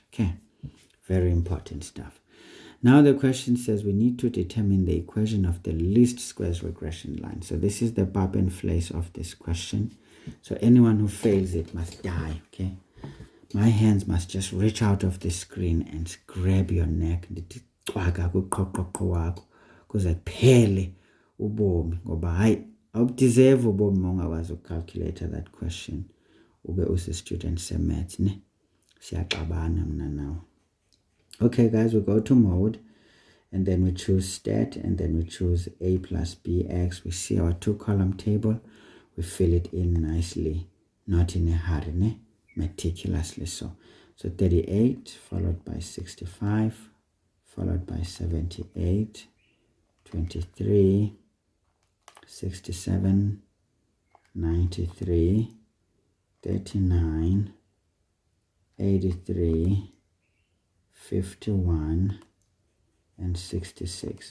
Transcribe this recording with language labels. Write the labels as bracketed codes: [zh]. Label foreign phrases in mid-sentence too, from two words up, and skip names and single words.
[en] Okay, very important stuff. Now the question says we need to determine the equation of the least squares regression line. So this is the barb and flace of this question. So anyone who fails it must die, okay? My hands must just reach out of the screen and grab your neck. [xh] Kuze kuphele ubomi ngoba hayi awudeserve ubomi ungakwazi ukucalculate [en] that question [xh] ube use-student se-maths ne siyaxabana mina nawe. [en] Okay, guys, we go to mode and then we choose stat and then we choose a plus bx. We see our 2-column table. We fill it in nicely, not in a hurry, ne? Meticulously so. So 38 followed by 65 followed by 78, 23, 67, 93, 39, 83, 51, and 66.